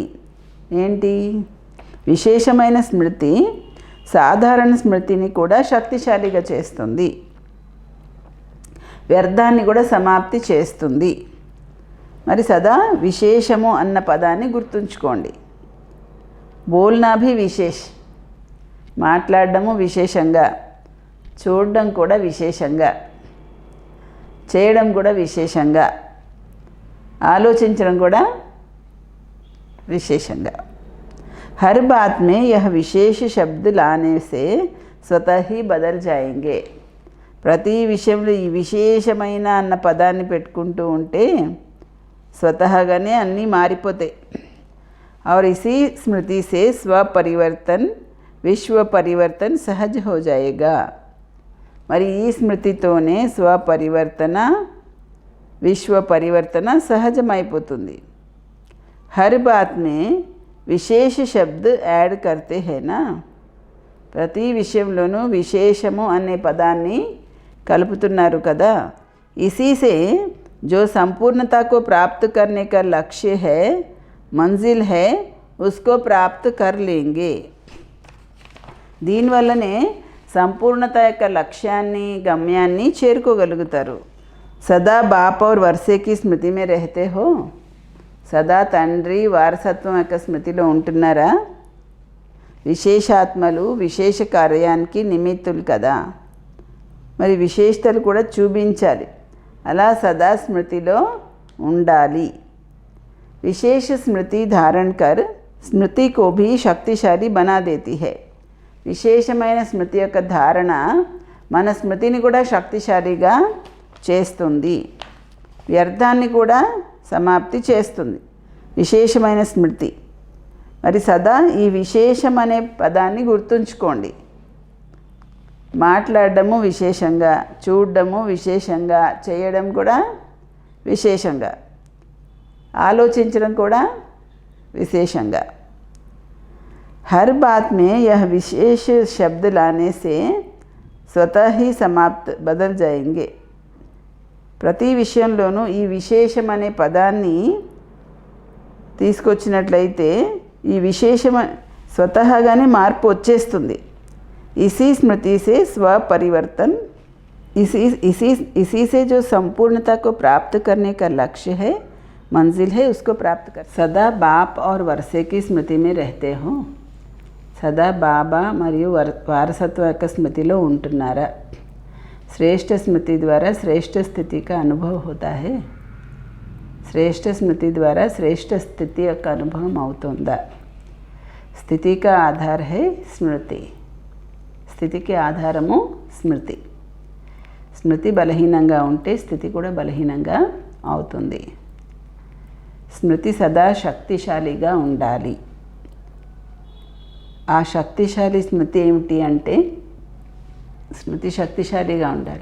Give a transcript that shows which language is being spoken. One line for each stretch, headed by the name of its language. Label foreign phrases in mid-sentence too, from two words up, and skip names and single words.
Telugu: ఏంటి? విశేషమైన స్మృతి సాధారణ స్మృతిని కూడా శక్తిశాలిగా చేస్తుంది, వ్యర్థాన్ని కూడా సమాప్తి చేస్తుంది. మరి సదా విశేషము అన్న పదాన్ని గుర్తుంచుకోండి.
Hindi: बोलना भी विशेष,
Telugu: మాట్లాడడము విశేషంగా, చూడడం కూడా విశేషంగా, చేయడం కూడా విశేషంగా, ఆలోచించడం కూడా విశేషంగా.
Hindi: हर बात में यह विशेष शब्द लाने से स्वतः ही बदल जाएंगे.
Telugu: ప్రతి విషయంలో ఈ విశేషమైన అన్న పదాన్ని పెట్టుకుంటూ ఉంటే స్వతహాగానే అన్నీ మారిపోతాయి.
Hindi: और इसी स्मृति से स्वपरिवर्तन विश्व परिवर्तन सहज हो जाएगा.
Telugu: మరి ఈ స్మృతితోనే స్వపరివర్తన విశ్వ పరివర్తన సహజమైపోతుంది.
Hindi: हर बात में विशेष शब्द ऐड करते है ना.
Telugu: ప్రతి విషయంలోనూ విశేషము అనే పదాన్ని కలుపుతున్నారు కదా.
Hindi: इसी से जो संपूर्णता को प्राप्त करने का लक्ष्य है, मंजिल है, उसको प्राप्त कर लेंगे.
Telugu: దీనివల్లనే సంపూర్ణత యొక్క లక్ష్యాన్ని గమ్యాన్ని చేరుకోగలుగుతారు.
Hindi: सदा बाप और वर्षे की स्मृति में रहते हो.
Telugu: సదా తండ్రి వారసత్వం యొక్క స్మృతిలో ఉంటున్నారా? విశేషాత్మలు విశేష కార్యానికి నిమిత్తులు కదా, మరి విశేషతలు కూడా చూపించాలి. అలా సదా స్మృతిలో ఉండాలి.
Hindi: विशेष स्मृति धारण कर स्मृति को भी शक्तिशाली बना देती है.
Telugu: విశేషమైన స్మృతి యొక్క ధారణ మన స్మృతిని కూడా శక్తిశాలిగా చేస్తుంది, వ్యర్థాన్ని కూడా సమాప్తి చేస్తుంది. విశేషమైన స్మృతి. మరి సదా ఈ విశేషం అనే పదాన్ని గుర్తుంచుకోండి. మాట్లాడడము విశేషంగా, చూడడము విశేషంగా, చేయడం కూడా విశేషంగా, ఆలోచించడం కూడా విశేషంగా.
Hindi: हर बात में यह विशेष शब्द लाने से स्वतः ही समाप्त बदल जाएंगे.
Telugu: ప్రతి విషయంలోనూ ఈ విశేషం అనే పదాన్ని తీసుకొచ్చినట్లయితే ఈ విశేషం స్వతహాగానే మార్పు వచ్చేస్తుంది.
Hindi: इसी स्मृति से स्वपरिवर्तन, इसी से जो संपूर्णता को प्राप्त करने का लक्ष्य है, मंजिल है, उसको प्राप्त कर. सदा बाप और वर्षे की स्मृति में रहते हो.
Telugu: సదా బాబా మరియు వారసత్వ యొక్క స్మృతిలో ఉంటున్నారా?
Hindi: श्रेष्ठ स्मृति द्वारा श्रेष्ठ स्थिति का अनुभव होता है.
Telugu: శ్రేష్ఠ స్మృతి ద్వారా శ్రేష్ఠ స్థితి యొక్క అనుభవం అవుతుందా?
Hindi: స్థితి का आधार है స్మృతి.
Telugu: స్థితికి ఆధారము స్మృతి. స్మృతి బలహీనంగా ఉంటే స్థితి కూడా బలహీనంగా అవుతుంది. స్మృతి సదా శక్తిశాలిగా ఉండాలి. ఆ శక్తిశాలి స్మృతి ఏమిటి అంటే స్మృతి శక్తిశాలిగా ఉండాలి.